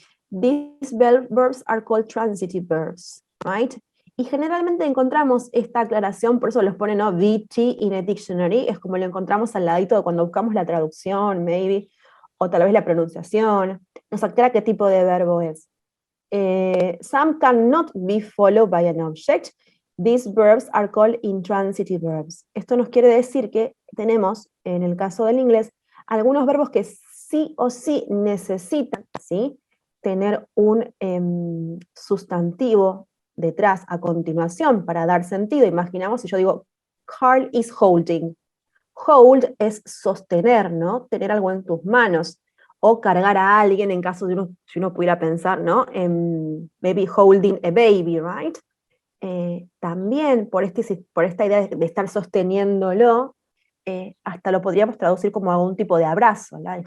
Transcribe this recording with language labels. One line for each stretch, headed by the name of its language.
English: These verbs are called transitive verbs, right?
Spanish: Y generalmente encontramos esta aclaración, por eso los pone, ¿no? VT
English: in a dictionary,
Spanish: es como lo encontramos al ladito de cuando buscamos la traducción,
English: maybe,
Spanish: o tal vez la pronunciación, nos aclara qué tipo de verbo es.
English: Some cannot be followed by an object. These verbs are called intransitive verbs.
Spanish: Esto nos quiere decir que tenemos, en el caso del inglés, algunos verbos que sí o sí necesitan, ¿sí?, tener un sustantivo detrás, a continuación, para dar sentido. Imaginamos si yo digo,
English: Carl is holding.
Spanish: Hold es sostener, ¿no? Tener algo en tus manos. O cargar a alguien, en caso de si uno pudiera pensar, ¿no?
English: Maybe holding a baby, right?
Spanish: También por esta idea de estar sosteniéndolo, hasta lo podríamos traducir como algún tipo de abrazo, ¿la?